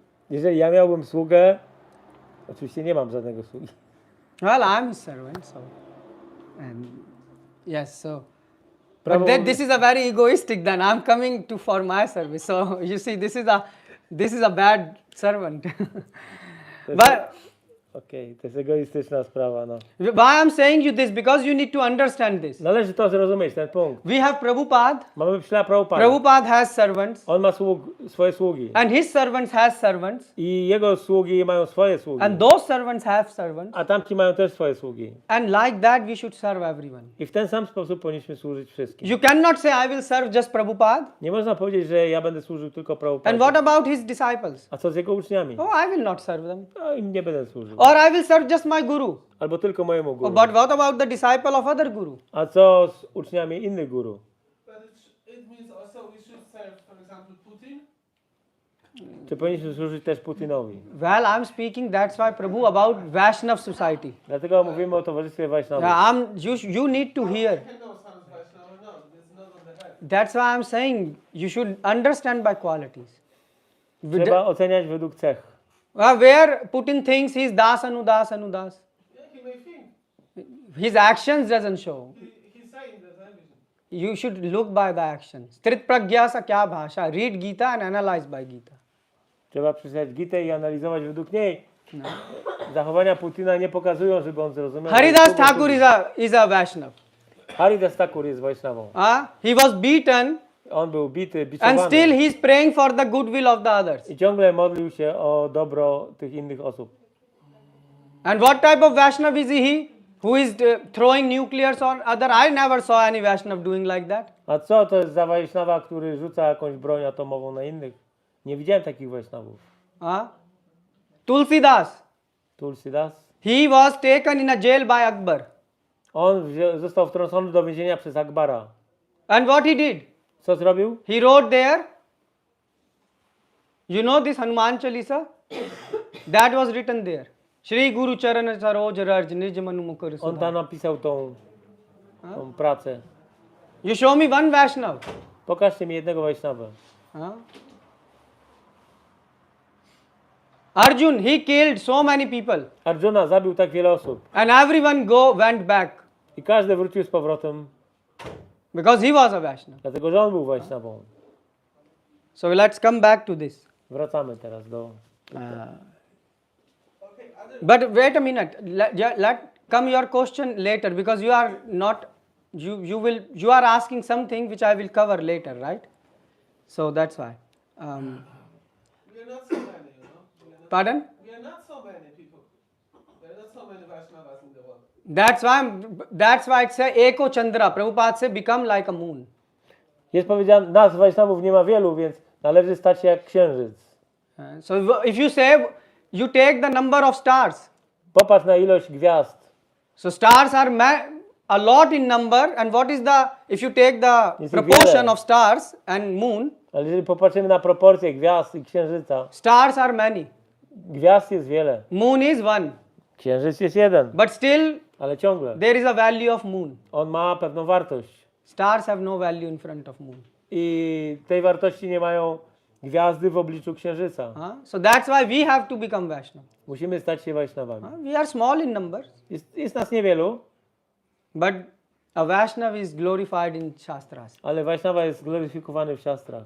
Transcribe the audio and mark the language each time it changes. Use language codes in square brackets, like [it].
[pl] jeżeli ja miałbym sługę, oczywiście nie mam żadnego sługi. [en] Well, I'm his servant, so and yes, so. But then this is a very egoistic. Then I'm coming for my service. So you see, this is a bad servant. But [pl] Okej, to jest egoistyczna sprawa, no. [en] why I'm saying you this? Because you need to understand this. [pl] Należy to zrozumieć, ten punkt. [en] We have Prabhupada. [pl] Mamy ślad Prabhupada. [en] Prabhupada has servants. [pl] On ma swoje sługi. [en] And his servants has servants. [pl] I jego sługi mają swoje sługi. [en] And those servants have servants. [pl] A tamci mają też swoje sługi. [en] And like that we should serve everyone. [pl] I w ten sam sposób powinniśmy służyć wszystkim. [en] You cannot say I will serve just Prabhupada. [pl] Nie można powiedzieć, że ja będę służył tylko Prabhupadzie. [en] And what about his disciples? [pl] A co z jego uczniami? [en] Oh, I will not serve them. [pl] No, im nie będę służył. [en] Or I will serve just my guru. [pl] Albo tylko mojemu guru. [en] But what about the disciple of other guru? [pl] A co z uczniami innych guru? [en] But it means also we should serve, for example, Putin. [pl] Czy powinniśmy służyć też Putinowi? [en] Well, I'm speaking, that's why Prabhu, about Vaishnav society. [pl] Dlatego mówimy o towarzystwie Vaishnavów. [en] You need to hear. That's why I'm saying you should understand by qualities. [pl] Trzeba oceniać według cech. [en] Where Putin thinks he's das. Yeah, he may think. His actions doesn't show. He's saying that everything. You should look by the actions. [hi] Trit pragya sa kya bhasha? [en] Read Gita and analyze by Gita. [pl] Trzeba przeczytać Gitę i analizować według niej. Zachowania Putina nie pokazują, żeby on zrozumiał. [en] Haridas Thakur is a Vaishnav. [pl] Haridas Thakur jest Vaishnavą. [en] He was beaten. [pl] On był bity, biczowany. [en] And still he is praying for the goodwill of the others. [pl] I ciągle modlił się o dobro tych innych osób. [en] And what type of Vaishnav is he? Who is throwing nuclears on other? I never saw any Vaishnav doing like that. [pl] A co to jest za Vaishnava, który rzuca jakąś broń atomową na innych? Nie widziałem takich Vaishnavów. Tulsidas. Tulsidas. [en] He was taken in a jail by Akbar. [pl] On został wtrącony do więzienia przez Akbara. [en] And what he did? [pl] Co zrobił? [en] He wrote there. You know this Hanuman Chalisa? That was written there. [hi] Shri Guru Charana Saroj Raj Nij Manu Mukar [pl] On tam napisał tą pracę. [en] You show me one Vaishnav. [pl] Pokażcie mi jednego Vaishnava. [en] Arjun, he killed so many people. [pl] Arjuna zabił tak wiele osób. [en] And everyone went back. [pl] I każdy wrócił z powrotem. [en] Because he was a Vaishnav. [pl] Dlatego, że on był Vaishnavą. [en] So let's come back to this. [pl] Wracamy teraz do... [en] But wait a minute. come your question later, because you are not, you are asking something which I will cover later, right? So that's why. We are not so many, you know. Pardon? We are not so many people. There are not so many Vaishnavas in the world. That's why it's a Eko Chandra. Prabhupada say become like a moon. [pl] Jest powiedziane, nas Wajsznawów nie ma wielu, więc należy stać się jak księżyc. [en] So if you say, you take the number of stars. [pl] Popatrz na ilość gwiazd. [en] So stars are a lot in number, and what is the, if you take the proportion of stars and moon, [pl] ale jeżeli popatrzymy na proporcje gwiazd i księżyca, [en] stars are many. [pl] Gwiazd jest wiele. [en] Moon is one. [pl] Księżyc jest jeden. [en] But still, [pl] ale ciągle. [en] There is a value of moon. [pl] On ma pewną wartość. [en] Stars have no value in front of moon. [pl] I tej wartości nie mają gwiazdy w obliczu księżyca. [en] So that's why we have to become Vaishnava. [pl] Musimy stać się Wajsznawami. [en] We are small in numbers. [pl] Jest nas niewielu. [en] But a Vaishnava is glorified in Shastras. [pl] Ale Vaishnava jest gloryfikowany w Shastrach.